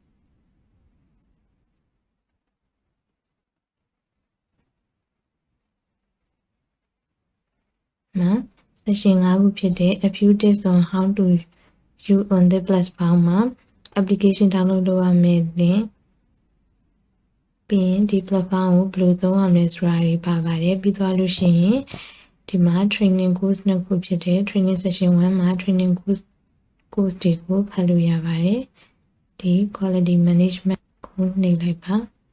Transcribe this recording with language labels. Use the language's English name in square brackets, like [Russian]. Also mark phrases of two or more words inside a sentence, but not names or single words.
[English] မှာ session 5 [Burmese] ခုဖြစ်တဲ့ [English] a few tips on how to use on the platform [Burmese] မှာ application download လုပ်ရမယ့် link ပြီးရင်ဒီ platform ကိုဘယ်လိုသုံးရမလဲဆိုတာတွေပါပါတယ်ပြီးသွားလို့ရှိရင်ဒီမှာ [English] training course [Burmese] နှစ်ခုဖြစ်တဲ့ [English] training session [Burmese] 1 မှာ [English] training course [Burmese] တွေကိုဖတ်လို့ရပါတယ်ဒီ [English] quality management [Burmese] ကိုနှိပ်လိုက်ပါ